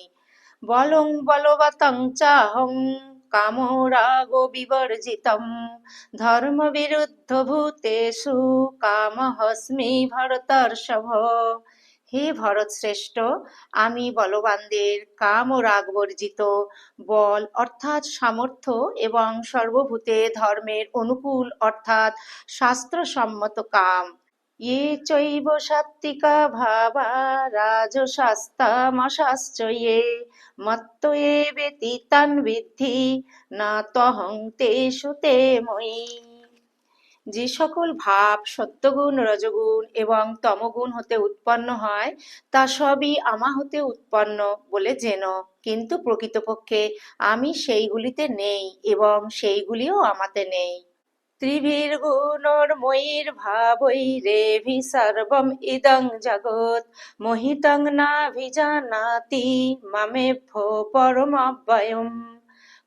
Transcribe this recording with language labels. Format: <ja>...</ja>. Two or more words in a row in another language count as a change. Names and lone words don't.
<sa>বলং বলবতং চাহং কামরাগ বিবর্জিতম ধর্ম বিরুদ্ধ ভূতেষু কামহস্মি ভরতর্ষভ।</sa> <bn>হে ভরত শ্রেষ্ঠ, আমি বলবানদের কাম ও রাগ বর্জিত, বল অর্থাৎ সামর্থ্য এবং সর্বভূতে ধর্মের অনুকূল অর্থাৎ শাস্ত্রসম্মত কাম।</bn> <sa>ये चैव सात्विका भावा राजसास्तामसाश्च ये मत्त एवेति तान् विद्धि न त्वहं तेषु ते मयि।</sa> <bn>যে সকল ভাব সত্যগুণ, রজগুণ এবং তমগুণ হতে উৎপন্ন হয়, তা সবই আমা হতে উৎপন্ন বলে জেন, কিন্তু প্রকৃতপক্ষে আমি সেইগুলিতে নেই এবং সেইগুলিও আমাতে নেই।</bn> <sa>ত্রিভির্গুণোর্ময়ীর্ভাবৈরেভি সর্বম ইদং জগৎ মোহিতং নাভিজানাতি মামেভ্যো পরমব্যয়ম।</sa>